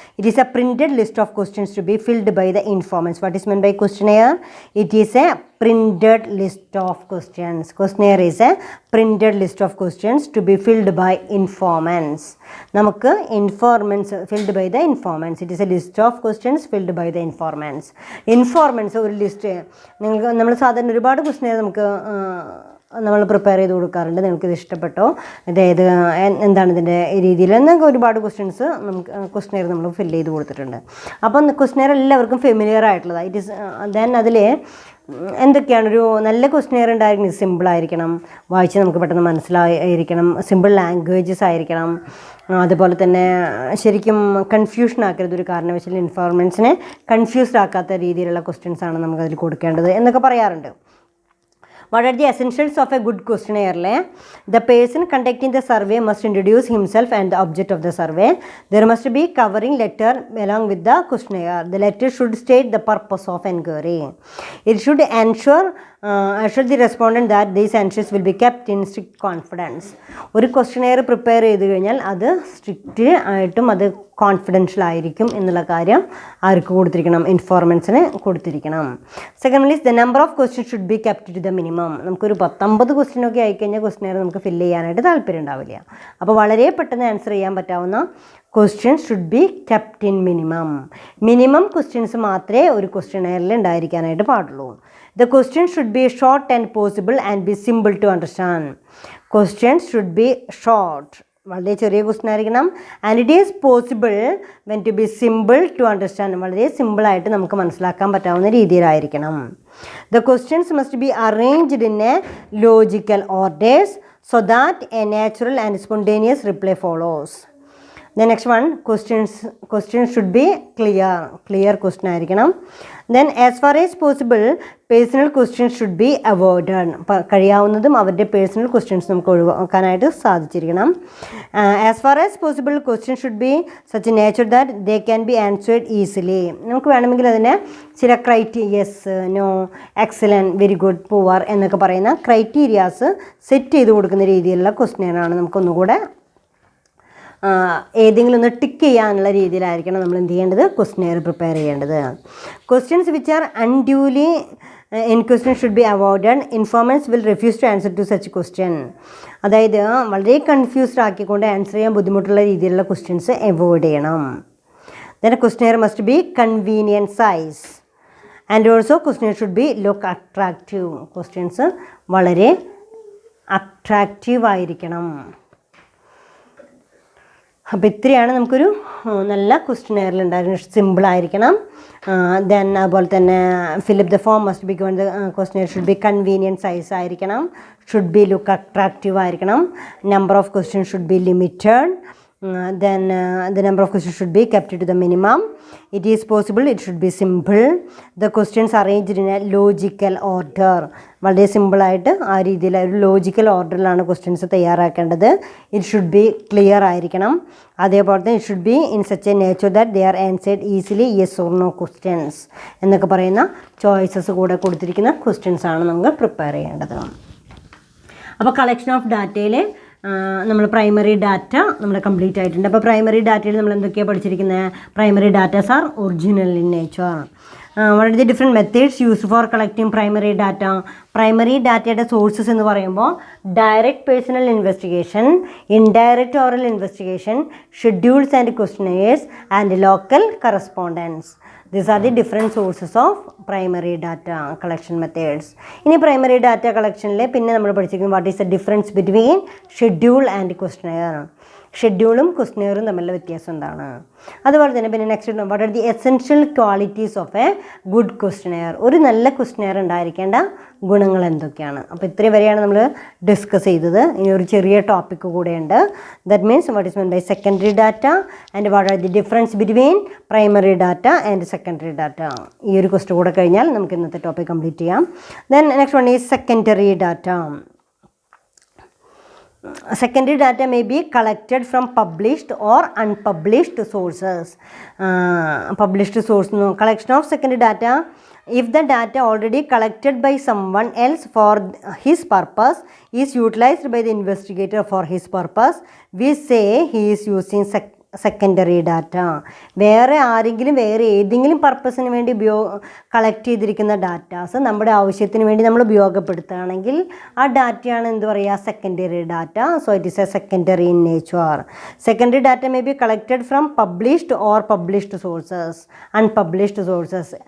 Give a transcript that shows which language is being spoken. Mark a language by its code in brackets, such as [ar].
[en] It is a printed list of questions to be filled by the informants. What is meant by questionnaire? It is a printed list of questions. Questionnaire is a printed list of questions to be filled by informants. നമുക്ക് informants filled by the informants. It is a list of questions filled by the informants. [ml] Informants ഒരു list നമ്മൾ സാധാരണ ഒരുപാട് questionnaire നമുക്ക് നമ്മൾ prepare ചെയ്ത് കൊടുക്കാറുണ്ട്. നിങ്ങൾക്കിത് ഇഷ്ടപ്പെട്ടോ, അതായത് എന്താണ് ഇതിൻ്റെ രീതിയിൽ എന്നൊക്കെ ഒരുപാട് ക്വസ്റ്റ്യൻസ് നമുക്ക് ക്വസ്റ്റ്യനെയർ നമ്മൾ ഫില്ല് ചെയ്ത് കൊടുത്തിട്ടുണ്ട്. അപ്പം ക്വസ്റ്റ്യനെയർ എല്ലാവർക്കും ഫെമിലിയർ ആയിട്ടുള്ളതാണ്. [en] it is then [ml] അതിൽ എന്തൊക്കെയാണ് ഒരു നല്ല ക്വസ്റ്റ്യനെയർ ഉണ്ടായിരിക്കണം, സിമ്പിളായിരിക്കണം, വായിച്ച് നമുക്ക് പെട്ടെന്ന് മനസ്സിലായിരിക്കണം, സിമ്പിൾ ലാംഗ്വേജസ് ആയിരിക്കണം, അതുപോലെ തന്നെ ശരിക്കും കൺഫ്യൂഷൻ ആക്കരുത്, ഒരു കാരണവശാലും ഇൻഫോർമൻസിനെ കൺഫ്യൂസ്ഡ് ആക്കാത്ത രീതിയിലുള്ള ക്വസ്റ്റ്യൻസാണ് നമുക്കതിൽ കൊടുക്കേണ്ടത് എന്നൊക്കെ പറയാറുണ്ട്. [en] What are the essentials of a good questionnaire? The person conducting the survey must introduce himself and the object of the survey. There must be covering letter along with the questionnaire. The letter should state the purpose of inquiry. It should assure the respondent that these answers will be kept in strict confidence. [ml] ഒരു questionnaire prepare ചെയ്ത് കഴിഞ്ഞാൽ അത് strict ആയിട്ടും അത് confidential ആയിരിക്കും എന്നുള്ള കാര്യം ആർക്ക് കൊടുത്തിരിക്കണം, ഇൻഫോർമൻസിന് കൊടുത്തിരിക്കണം. [en] Second is the number of question should be kept to the minimum. [ml] നമുക്കൊരു 19 ക്വസ്റ്റ്യനൊക്കെ ആയിക്കഴിഞ്ഞാൽ ക്വസ്റ്റ്യനെയർ നമുക്ക് ഫില്ല് ചെയ്യാനായിട്ട് താല്പര്യം ഉണ്ടാവില്ല. അപ്പോൾ വളരെ പെട്ടെന്ന് ആൻസർ ചെയ്യാൻ പറ്റാവുന്ന [en] Questions should be kept in minimum. [ml] Minimum questions മാത്രമേ ഒരു ക്വസ്റ്റ്യനെയറിൽ ഉണ്ടായിരിക്കാനായിട്ട് പാടുള്ളൂ. [en] The questions should be short and possible and be simple to understand. Questions should be short, [ml] വളരെ ചെറിയ ക്വസ്റ്റ്യൻ ആയിരിക്കണം. [en] and it is possible when to be simple to understand, [ml] വളരെ സിമ്പിളായിട്ട് നമുക്ക് മനസ്സിലാക്കാൻ പറ്റാവുന്ന രീതിയിലായിരിക്കണം. [en] The questions must be arranged in a logical orders so that a natural and spontaneous reply follows. Then next one, questions should be clear question [ml] ആയിരിക്കണം. [en] Then as far as possible personal questions should be avoided. [ml] കഴിയാവുന്നതും അവരുടെ personal questions നമുക്ക് ഒഴിവാക്കാനായിട്ട് സാധിച്ചിരിക്കണം. [en] As far as possible questions should be such a nature that they can be answered easily. [ml] നമുക്ക് വേണമെങ്കിൽ അതിനെ ചില yes, no, excellent, very good, poor എന്നൊക്കെ പറയുന്ന criterias set ചെയ്ത് കൊടുക്കുന്ന രീതിയിലുള്ള ക്വസ്റ്റ്യനാണ് നമുക്കൊന്നുകൂടെ ഏതെങ്കിലും ഒന്ന് ടിക്ക് ചെയ്യാനുള്ള രീതിയിലായിരിക്കണം നമ്മൾ എന്ത് ചെയ്യേണ്ടത്, ക്വസ്റ്റ്യനെയർ പ്രിപ്പയർ ചെയ്യേണ്ടത്. [en] Questions which are unduly in question should be avoided. Informers will refuse to answer to such question. [ml] അതായത് വളരെ കൺഫ്യൂസ്ഡ് ആക്കിക്കൊണ്ട് ആൻസർ ചെയ്യാൻ ബുദ്ധിമുട്ടുള്ള രീതിയിലുള്ള ക്വസ്റ്റ്യൻസ് അവോയ്ഡ് ചെയ്യണം. [en] Then questionnaire must be convenient size and also question should be look attractive. [ml] Questions വളരെ attractive ആയിരിക്കണം. അപ്പോൾ ഇത്രയാണ് നമുക്കൊരു നല്ല ക്വസ്റ്റ്യനെയറിൽ ഉണ്ടായിരുന്നത്. സിമ്പിളായിരിക്കണം. [en] then [ml] അതുപോലെ തന്നെ [en] Fill up the form must be given. The questionnaire should be convenient size [ml] ആയിരിക്കണം. [en] should be look attractive [ml] ആയിരിക്കണം. [en] Number of question should be limited. Then the number of questions should be kept to the minimum. It is possible it should be simple. The questions arranged in a logical order. [ml] വളരെ സിമ്പിളായിട്ട് ആ രീതിയിൽ ഒരു logical ഓർഡറിലാണ് questions തയ്യാറാക്കേണ്ടത്. [en] it should be clear [ml] ആയിരിക്കണം. അതേപോലെ തന്നെ [en] it should be in such a nature that they are answered easily yes or no questions [ml] എന്നൊക്കെ പറയുന്ന ചോയ്സസ് കൂടെ കൊടുത്തിരിക്കുന്ന ക്വസ്റ്റ്യൻസ് ആണ് നമുക്ക് പ്രിപ്പയർ ചെയ്യേണ്ടത്. അപ്പോൾ കളക്ഷൻ ഓഫ് ഡാറ്റയിൽ നമ്മൾ പ്രൈമറി ഡാറ്റ നമ്മൾ കംപ്ലീറ്റ് ആയിട്ടുണ്ട്. അപ്പോൾ പ്രൈമറി ഡാറ്റയിൽ നമ്മൾ എന്തൊക്കെയാണ് പഠിച്ചിരിക്കുന്നത്? [en] Primary datas are original in nature. What are the different methods used for collecting primary data? [ml] Primary ഡാറ്റയുടെ സോഴ്സസ് എന്ന് പറയുമ്പോൾ [en] Direct personal investigation, indirect oral investigation, schedules and questionnaires and local correspondence. These are the different sources of primary data collection methods. [ml] ഇനി primary data കളക്ഷനിൽ പിന്നെ നമ്മൾ പഠിച്ചിരിക്കുന്നത് [en] What is the difference between schedule and questionnaire. [ml] ഷെഡ്യൂളും ക്വസ്റ്റ്യനെയറും തമ്മിലുള്ള വ്യത്യാസം എന്താണ്? അതുപോലെ തന്നെ പിന്നെ [en] Next what are the essential qualities of a good questionnaire. [ml] ഒരു നല്ല ക്വസ്റ്റ്യനെയർ ഉണ്ടായിരിക്കേണ്ട ഗുണങ്ങൾ എന്തൊക്കെയാണ്? അപ്പോൾ ഇത്രയും വരെയാണ് നമ്മൾ ഡിസ്കസ് ചെയ്തത്. ഇനി ഒരു ചെറിയ ടോപ്പിക്ക് കൂടെയുണ്ട്. [en] That means what is mean by secondary data and what are the difference between primary data and secondary data. [ml] ഈ ഒരു ക്വസ്റ്റ്യൻ കൂടെ കഴിഞ്ഞാൽ നമുക്ക് ഇന്നത്തെ ടോപ്പിക് കംപ്ലീറ്റ് ചെയ്യാം. [en] Then next one is secondary data. Secondary data may be collected from published or unpublished sources. Published source, no. Collection of secondary data, if the data already collected by someone else for his purpose is utilized by the investigator for his purpose, we say he is using secondary data. [ml] വേറെ ആരെങ്കിലും വേറെ ഏതെങ്കിലും പർപ്പസിന് വേണ്ടി collect ചെയ്തിരിക്കുന്ന datas നമ്മുടെ ആവശ്യത്തിന് വേണ്ടി നമ്മൾ ഉപയോഗപ്പെടുത്തുകയാണെങ്കിൽ ആ ഡാറ്റയാണ് എന്ത് പറയുക, secondary data. [en] So it is a secondary in nature. Secondary data may be collected from published or published sources, unpublished sources.